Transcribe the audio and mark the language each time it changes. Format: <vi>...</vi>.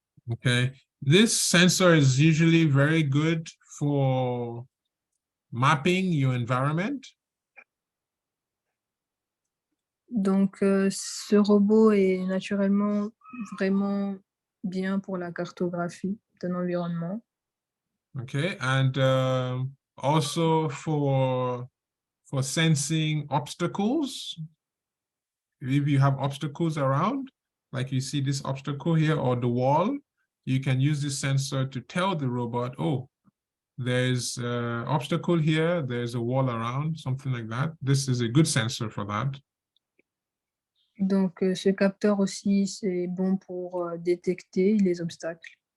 <en>Okay, this sensor is usually very good for mapping your environment.</en> <fr>Donc, ce robot est naturellement vraiment bien pour la cartographie d'un environnement.</fr> <en>Okay, and also for sensing obstacles. If you have obstacles around, like you see this obstacle here or the wall, you can use this sensor to tell the robot, oh, there's an obstacle here, there's a wall around, something like that. This is a good sensor for that.</en> <fr>Donc, ce capteur aussi, c'est bon pour détecter les obstacles.</fr>